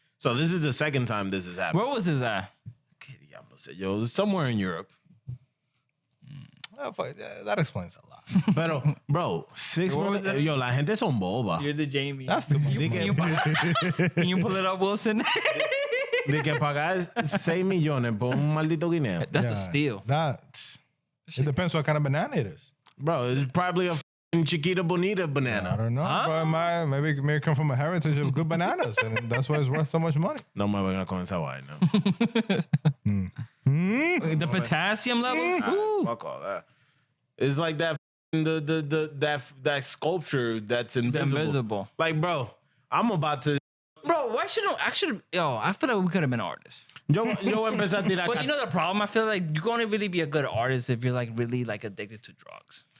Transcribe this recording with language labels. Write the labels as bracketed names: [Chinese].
[English] So this is the second time this has happened. Where was this at? [Spanish] ¿Qué diablo sé yo? [English] Somewhere in Europe. Oh, fuck, that explains a lot. [Spanish] Pero, bro, 6 [English] What was million. that? [Spanish] Yo, la gente son boba. [English] You're the Jamie. That's too much. Can you pull it up, Wilson? [Spanish] De que pagar 6 millones por un maldito guineo. [English] That's a steal. It depends what kind of banana it is. Bro, it's probably a f***ing Chiquita Bonita I banana. don't know. Huh? Bro, maybe it come from a heritage of good bananas, and that's why it's worth so much money. [Spanish] No me venga con esa vaina. [English] The potassium level. Ah, fuck all that. It's like that that sculpture that's invisible. Invisible. Like, bro, I'm about to. Bro, why shouldn't I should? Yo, I feel like we could have been artists. [Spanish] Yo empecé a tirar. [English] But you know the problem? I feel like you're gonna really be a good artist if you're like really like addicted to drugs.